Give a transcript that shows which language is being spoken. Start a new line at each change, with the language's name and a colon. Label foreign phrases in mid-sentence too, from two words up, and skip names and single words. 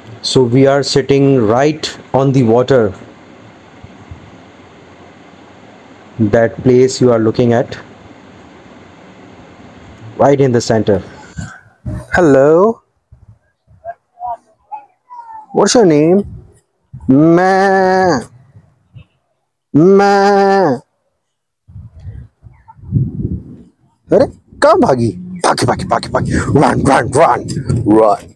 English: So we are sitting right on the water. That place you are looking at, right in the center. Hello, what's your name? Ma, ma.
Hindi: अरे कहाँ भागी? भागी भागी भागी भागी,
English: run run run run.